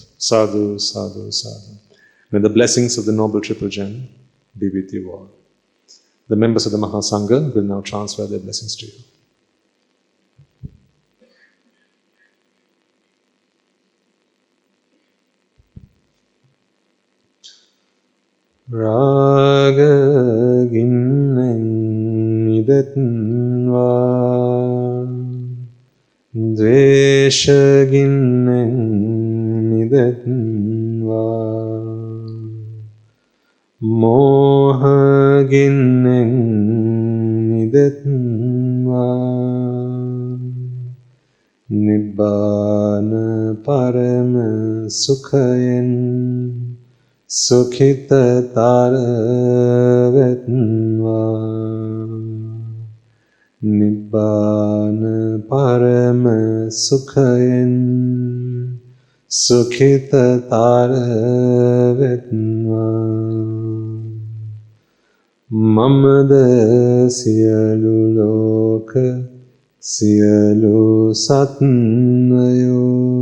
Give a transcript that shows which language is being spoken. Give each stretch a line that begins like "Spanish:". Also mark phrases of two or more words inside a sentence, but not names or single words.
Pali: Sadhu, sadhu, sadhu.
English: May the blessings of the Noble Triple Gem be with you all. The members of the Mahasangha will now transfer their blessings to you. Rajagiriya
Sinhala: රාගගින්නෙන් නිදෙත්වා ද්වේෂගින්නෙන් නිදෙත්වා මෝහගින්නෙන් නිදෙත්වා නිබ්බාන පරම සුඛයෙන් සුඛිතතර වෙත්වා නිබ්බාන පරම සුඛයෙන් සුඛිතතර වෙත්වා මමද සියලු ලෝක සියලු සත්වයෝ